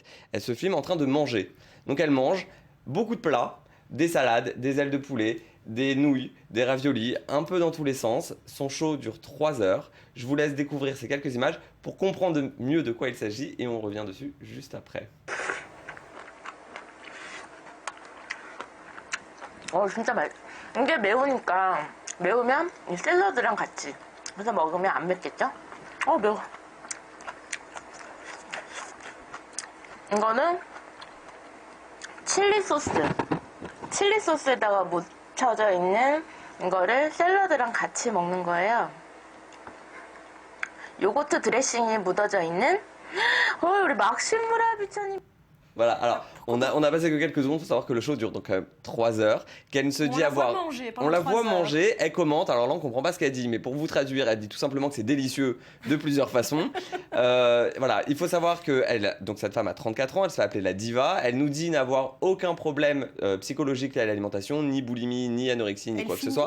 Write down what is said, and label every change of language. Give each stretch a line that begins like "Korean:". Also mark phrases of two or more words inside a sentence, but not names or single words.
French: Elle se filme en train de manger. Donc elle mange beaucoup de plats, des salades, des ailes de poulet, des nouilles, des raviolis, un peu dans tous les sens. Son show dure 3 heures. Je vous laisse découvrir ces quelques images pour comprendre mieux de quoi il s'agit et on revient dessus juste après.
Korean: 진짜 이게 매우니까 매우면 이 샐러드랑 같이 해서 먹으면 안 맵겠죠? 매워. 이거는 칠리 소스에다가 묻혀져 있는 이거를 샐러드랑 같이 먹는 거예요. 요거트 드레싱이 묻어져 있는 우리 막심 무라비처님.
French: Voilà, alors on a passé que quelques secondes, il faut savoir que le show dure donc quand même 3 heures, qu'elle se dit avoir... On la voit manger, elle commente, alors là on comprend pas ce qu'elle dit, mais pour vous traduire, elle dit tout simplement que c'est délicieux de plusieurs façons. Voilà, il faut savoir que donc cette femme a 34 ans, elle se fait appeler la diva, elle nous dit n'avoir aucun problème psychologique lié à l'alimentation, ni boulimie, ni anorexie, ni quoi que ce soit.